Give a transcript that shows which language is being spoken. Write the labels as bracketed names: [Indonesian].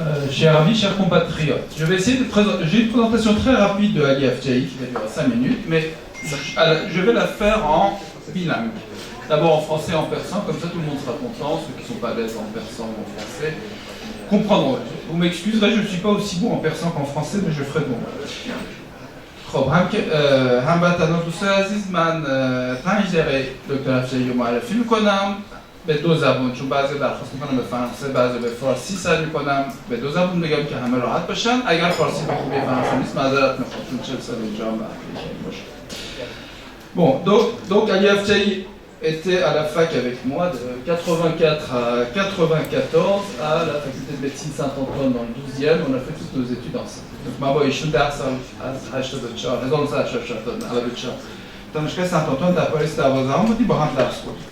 [French] Chers amis, chers compatriotes, je vais essayer de présenter. J'ai une présentation très rapide de Ali Afjei qui va durer 5 minutes, mais je vais la faire en bilingue. D'abord en français et en persan, comme ça tout le monde sera content, ceux qui ne sont pas à l'aise en persan ou en français comprendront. Vous m'excuserez, je ne suis pas aussi bon en persan qu'en français, mais je ferai de mon mieux. [Persian] خب هموطنان دوستان عزیز، من 5 دقیقه دکتر افجعی رو معرفی میکنم به دو زبان، چون بعضی درخواست میکنم به فرانسه، بعضی به فارسی سعی میکنم به دو زبان بگم که همه راحت باشن. اگر فارسی به خوبی فرانسه نیست معذرت میخوام، چون 40 سال اینجا هم باشه. [French] Bon, donc Ali Afjei était à la fac avec moi de 84 à 94 à la faculté de médecine Saint-Antoine dans le 12e. On a fait toutes nos études ensemble. [Persian] Donc ما با ایشون 10 سال از 84 1984 تا 94 دانشگاه سنت آنتون در پاریس 12 بودیم، با هم درس خوندیم.